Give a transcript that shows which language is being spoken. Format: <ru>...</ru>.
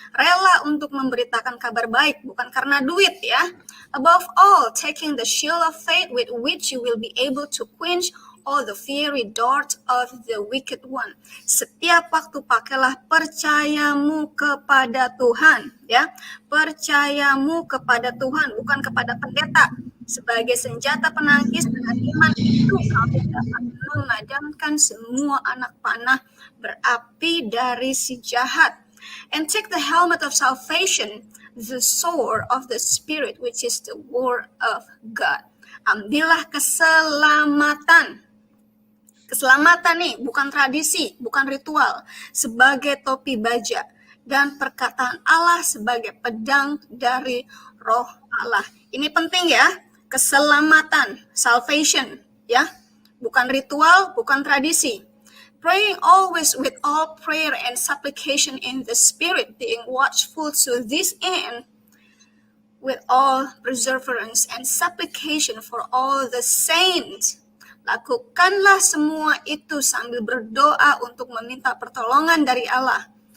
<id>Rela untuk memberitakan kabar baik, bukan karena duit ya.</id> <en>Above all, taking the shield of faith with which you will be able to quench all the fiery darts of the wicked one.</en> <id>Setiap waktu pakailah percayamu kepada Tuhan, ya. Percayamu kepada Tuhan, bukan kepada pendeta. Sebagai senjata penangkis dengan iman itu kamu dapat memadamkan semua anak panah berapi dari si jahat.</id> <en>And take the helmet of salvation, the sword of the Spirit, which is the word of God.</en> <id>Ambillah keselamatan. Keselamatan nih, bukan tradisi, bukan ritual, sebagai topi baja, dan perkataan Allah sebagai pedang dari roh Allah. Ini penting ya, keselamatan, salvation, ya, bukan ritual, bukan tradisi.</id> <en>Praying always with all prayer and supplication in the Spirit, being watchful to this end, with all perseverance and supplication for all the saints.</en> <id>Lakukanlah semua itu sambil berdoa untuk meminta pertolongan dari Allah.</id>